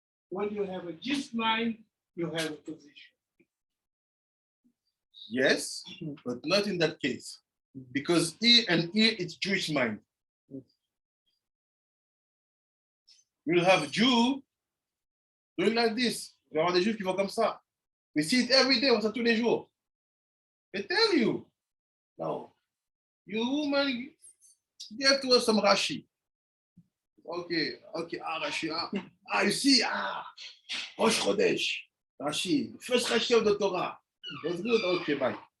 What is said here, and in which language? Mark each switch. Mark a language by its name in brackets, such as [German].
[English] When you have a Jewish mind, you have a position. Yes, but not in that case. Because here it's Jewish mind. You'll have a Jew doing like this. [French] Il y aura des Juifs qui vont comme ça. [English] We see it every day, [French] on voit ça tous les jours. [English] They tell you, no, you woman, give to us some Rashi. Okay, Rashi, you see, Rosh Chodesh, Rashi, first Rashi of the Torah. That's good, okay, bye.